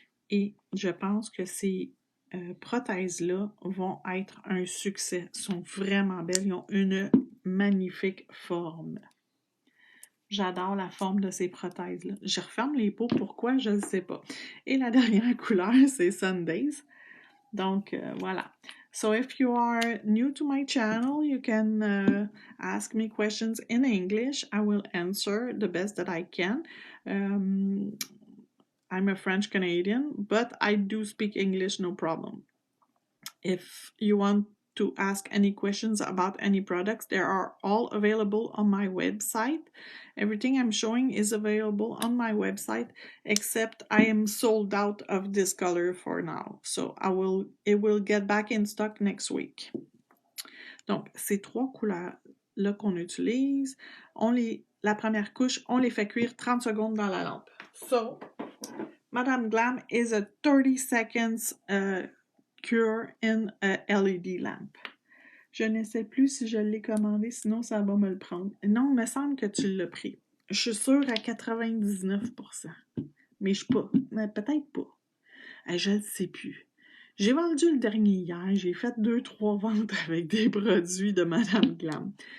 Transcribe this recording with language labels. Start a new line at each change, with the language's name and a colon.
French: Et je pense que ces prothèses-là vont être un succès. Elles sont vraiment belles. Ils ont une magnifique forme. J'adore la forme de ces prothèses-là. Je referme les pots, pourquoi, je ne sais pas. Et la dernière couleur, c'est Sundays. Donc, voilà.
English: So if you are new to my channel, you can ask me questions in English. I will answer the best that I can. I'm a French Canadian, but I do speak English, no problem. If you want to ask any questions about any products, they are all available on my website. Everything I'm showing is available on my website, except I am sold out of this color for now. So it will get back in stock next week.
French: Donc, ces trois couleurs-là qu'on utilise, la première couche, on les fait cuire 30 secondes dans la lampe.
English: So, Madame Glam is a 30 seconds cure in a LED lamp.
French: Je ne sais plus si je l'ai commandé, sinon ça va me le prendre. Non, il me semble que tu l'as pris. Je suis sûre à 99%. Mais je suis pas. Mais peut-être pas. Je ne sais plus. J'ai vendu le dernier hier. J'ai fait 2-3 ventes avec des produits de Madame Glam.